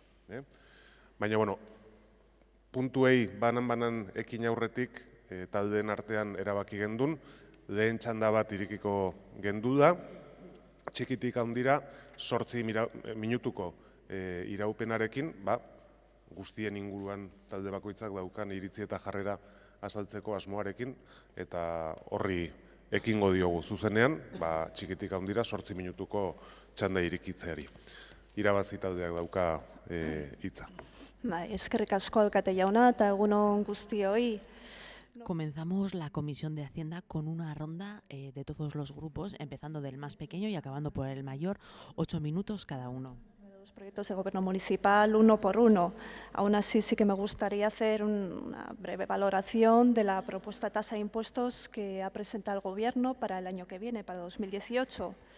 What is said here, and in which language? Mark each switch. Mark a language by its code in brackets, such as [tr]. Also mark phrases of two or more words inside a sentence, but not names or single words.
[eu] Baina, puntuei banan ekin aurretik taldeen artean erabaki gendun, lehen txanda bat irikiko gendu da, txikitik handira 8 minutuko iraupenarekin, guztien inguruan talde bakoitzak daukan iritzi eta jarrera azaltzeko asmoarekin, eta horri ekingo diogu zuzenean, txikitik handira 8 minutuko txanda irikitzeari. Irabazi taldeak dauka hitza. Eskerrik asko alkate jauna eta egun on guztioi. [es] Comenzamos la Comisión de Hacienda con una ronda de todos los grupos, empezando del más pequeño y acabando por el mayor, 8 minutos cada uno. Los proyectos de gobierno municipal, uno por uno. Aún así, sí que me gustaría hacer una breve valoración de la propuesta de tasa de impuestos que ha presentado el Gobierno para el año que viene, para 2018.